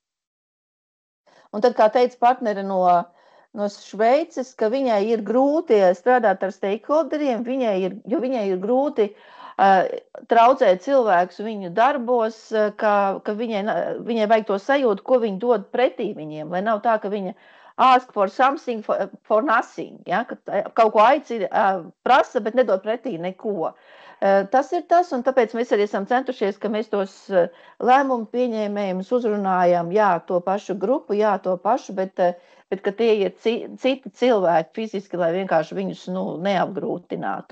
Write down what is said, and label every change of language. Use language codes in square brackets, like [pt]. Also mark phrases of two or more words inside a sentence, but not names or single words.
[lv] Un tad, kā teica partneri no Šveices, ka viņai ir grūti strādāt ar stakeholderiem, jo viņai ir grūti traucēt cilvēkus viņu darbos, ka viņai vajag to sajūtu, ko viņi dod pretī viņiem, lai nav tā, ka viņa [en] ask for something for nothing, [lv] ja? Ka kaut ko aicina, prasa, bet nedod pretī neko. Tas ir tas, un tāpēc mēs arī esam centušies, ka mēs tos lēmumu pieņēmējus uzrunājam, to pašu grupu, to pašu, bet ka tie ir citi cilvēki fiziski, lai vienkārši viņus neapgrūtinātu.